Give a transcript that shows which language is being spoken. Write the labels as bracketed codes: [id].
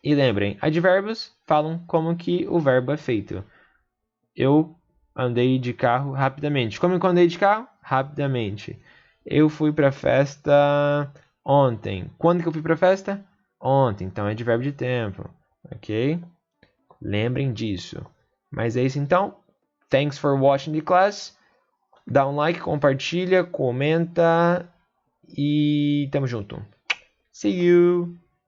[pt] E lembrem, advérbios falam como que o verbo é feito. Eu andei de carro rapidamente. Como que eu andei de carro? Rapidamente. Eu fui para a festa ontem. Quando que eu fui para a festa? Ontem. Então é advérbio de tempo, ok? Lembrem disso. Mas é isso então. [en] Thanks for watching the class. [pt] Dá um like, compartilha, comenta e tamo junto. [en] See you!